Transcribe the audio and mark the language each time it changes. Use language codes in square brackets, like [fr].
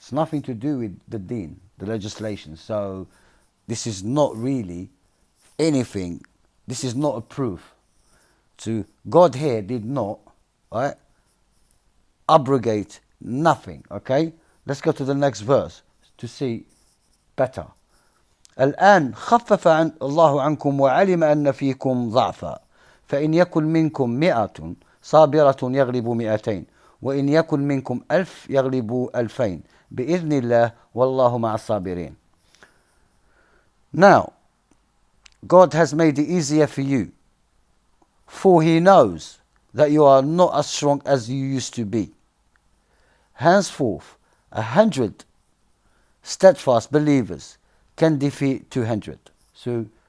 [en] It's nothing to do with the deen, the legislation. So, this is not really anything. This is not a proof. So, God here did not, right, abrogate nothing. Okay? Let's go to the next verse to see better. [ar] الآن خفف الله عنكم وعلم أن فيكم ضعفا فإن يكن منكم 100 صابرة يغلب 200 وإن يكن منكم 1000 يغلب 2000 بإذن الله والله مع الصابرين. [en] Now, God has made it easier for you, for He knows that you are not as strong as you used to be. Henceforth, 100 steadfast believers can defeat 200. So